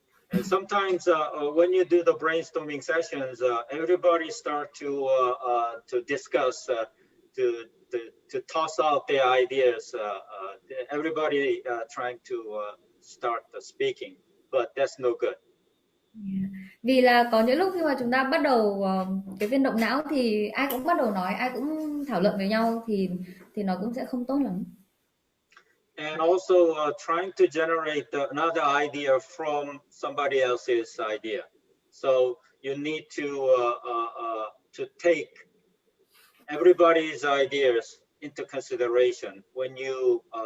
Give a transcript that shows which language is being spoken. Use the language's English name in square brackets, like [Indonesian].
[English] And sometimes when you do the brainstorming sessions, everybody start to discuss, to toss out their ideas. Everybody trying to start speaking, but that's no good. Yeah. [Vietnamese] Vì là có những lúc khi mà chúng ta bắt đầu cái phiên động não thì ai cũng bắt đầu nói, ai cũng thảo luận với nhau thì nó cũng sẽ không tốt lắm. [English] And also trying to generate another idea from somebody else's idea. So you need to take everybody's ideas into consideration when you